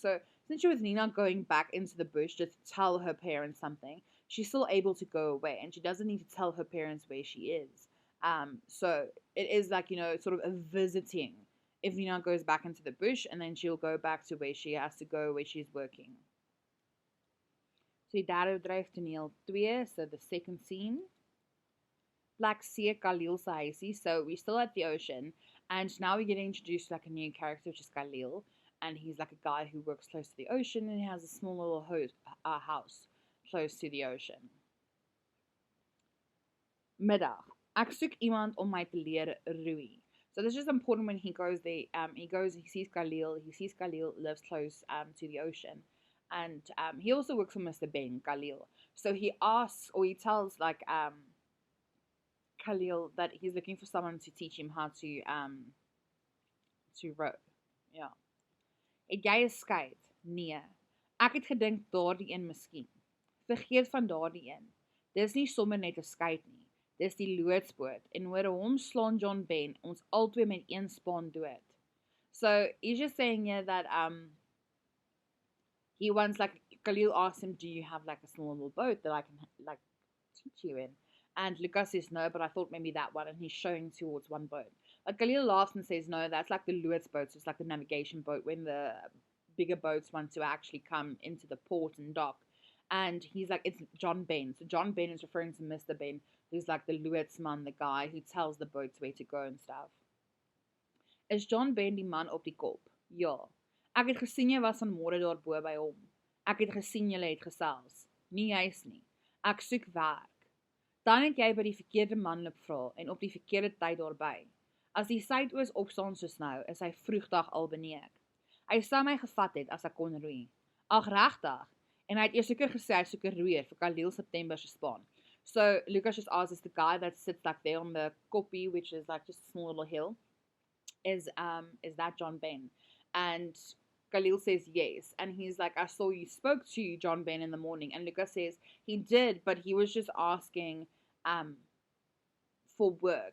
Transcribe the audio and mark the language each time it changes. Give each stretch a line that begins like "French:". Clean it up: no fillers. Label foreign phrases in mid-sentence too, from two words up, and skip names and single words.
English: So since she was Nina going back into the bush just to tell her parents something, she's still able to go away, and she doesn't need to tell her parents where she is. So it is like, sort of a visiting. If Nina goes back into the bush, and then she'll go back to where she has to go, where she's working.
Afrikaans: So die derde bedryf toneel 2,
English: so the second scene. Black Sea Khalil's huisie. So we're still at the ocean, and now we're getting introduced to like a new character, which is Khalil, and he's like a guy who works close to the ocean, and he has a small little house close to the ocean.
Afrikaans: Middag. Ek soek iemand om my te leer roei.
English: So this is just important when he goes there. He sees Khalil lives close to the ocean. And he also works for Mr. Ben, Khalil. So he asks, or he tells like Khalil that he's looking for someone to teach him how to row.
Afrikaans: Ja. Het jy 'n skei? Nee. Ek het gedink daardie een miskien. Vergeet van daardie een. Dis nie sommer net 'n skei nie. Dis die loodsboot, en oor hom slaan John Ben ons albei met een span dood.
English: So he's just saying here that he wants, like, Khalil asks him, do you have like a small little boat that I can like teach you in? And Lucas says no, but I thought maybe that one, and he's showing towards one boat. But Khalil laughs and says no, that's like the loodsboat, so it's like the navigation boat when the bigger boats want to actually come into the port and dock. And he's like, it's John Ben. So John Ben is referring to Mr. Ben, who's like the loodsman, the guy who tells the boats where to go and stuff.
Afrikaans: Is John Ben die man op die kop? Ja. Ek het gesien jy was vanmôre daarbo by hom. Ek het gesien julle het gesels. Nie juis nie. Ek soek werk. Dan het jy by die verkeerde man loop vra en op die verkeerde tyd daarby. As die suidoos opstaan soos nou, is hy vroegdag al benee. Hy sou my gevat het as ek kon roei. Ag regtig. En hy het eers seker gesê hy soek 'n roeier vir Khalil September se span.
English: So Lucas just asks, is the guy that sits like there on the koppie, which is like just a small little hill, is that John Ben? And Khalil says yes. And he's like, I saw you spoke to John Ben in the morning. And Lucas says he did, but he was just asking um for work.